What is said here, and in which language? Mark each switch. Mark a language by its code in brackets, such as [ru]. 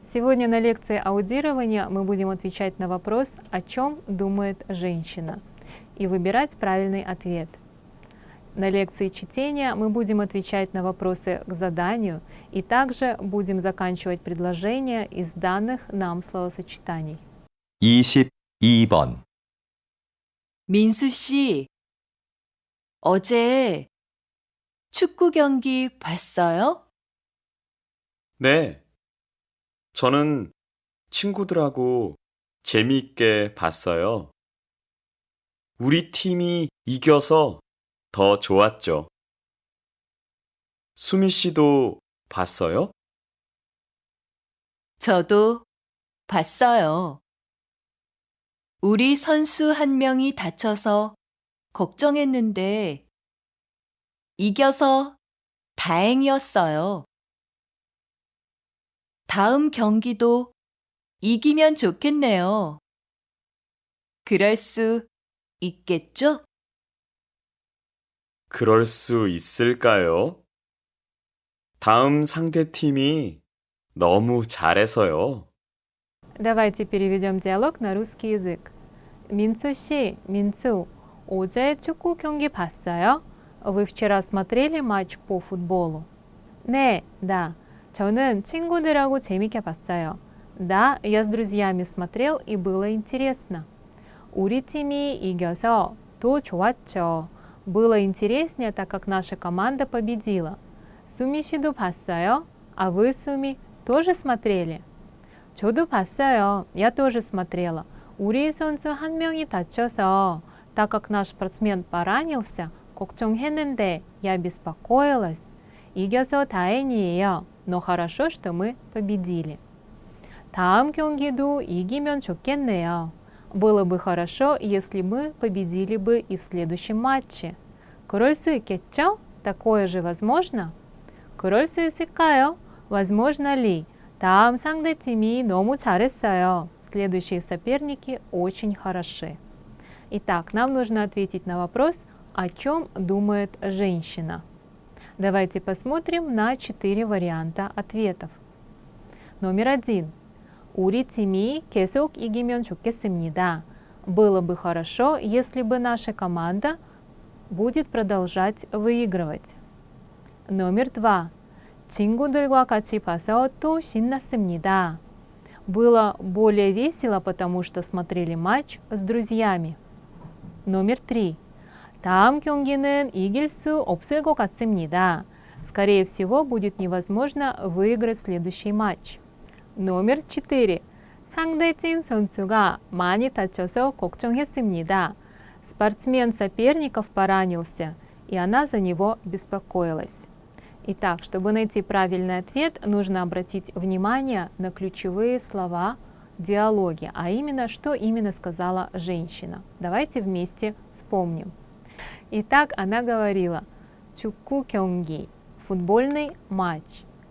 [ru] Сегодня на лекции аудирования мы будем отвечать на вопрос, о чем думает женщина, и выбирать правильный ответ. На лекции чтения мы будем отвечать на вопросы к заданию и также будем заканчивать предложения из данных нам словосочетаний. [ko] 22번. 민수 씨, 어제 축구 경기 봤어요? 네, 저는 친구들하고 재미있게 봤어요. 우리 팀이 이겨서 더 좋았죠. 수미 씨도 봤어요? 저도 봤어요. 우리 선수 한 명이 다쳐서 걱정했는데 이겨서 다행이었어요. 다음 경기도 이기면 좋겠네요. 그럴 수 있겠죠? 그럴 수 있을까요? 다음 상대팀이 너무 잘해서요. [ru] Давайте переведем диалог на русский язык. [ko] 민수 씨, 민수, 어제 축구 경기 봤어요? [ru] Вы вчера смотрели матч по футболу? [ko] 네, [ru] да. [ko] 저는 친구들하고 재밌게 봤어요. [ru] Да, я с друзьями смотрел и было интересно. [ko] 우리 팀이 이겨서 더 좋았죠. [ru] Было интереснее, так как наша команда победила. [ko] 수미 씨도 봤어요? [ru] А вы, 수미, тоже смотрели? [ko] 저도 봤어요. [ru] Я тоже смотрела. [ko] 우리 선수 한 명이 다쳐서, [ru] так как наш спортсмен поранился, [ko] 걱정했는데 [ru] я беспокоилась. [ko] 이겨서 다행이에요. [ru] Но хорошо, что мы победили. [ko] 다음 경기도 이기면 좋겠네요. [ru] Было бы хорошо, если мы победили бы и в следующем матче. [ko] 그럴 수 있겠죠? [ru] Такое же возможно? [ko] 그럴 수 있을까요? [ru] Возможно ли? [ko] 다음 상대팀이 너무 잘했어요. [ru] Следующие соперники очень хороши. Итак, нам нужно ответить на вопрос, о чем думает женщина. Давайте посмотрим на 4 варианта ответов. Номер 1. [ko] 우리 팀이 계속 이기면 좋겠습니다. [ru] Было бы хорошо, если бы наша команда будет продолжать выигрывать. Номер 2. [ko] 친구들과 같이 봐서 또 신났습니다. [ru] Было более весело, потому что смотрели матч с друзьями. Номер 3. [ko] 다음 경기는 이길 수 없을 것 같습니다. [ru] Скорее всего, будет невозможно выиграть следующий матч. Номер 4. [ko] 상대팀 선수가 많이 다쳐서 걱정했습니다. [ru] Спортсмен соперников поранился, и она за него беспокоилась. Итак, чтобы найти правильный ответ, нужно обратить внимание на ключевые слова диалоги, а именно, что именно сказала женщина. Давайте вместе вспомним. Итак, она говорила [ko] 축구 경기, [ru] футбольный матч.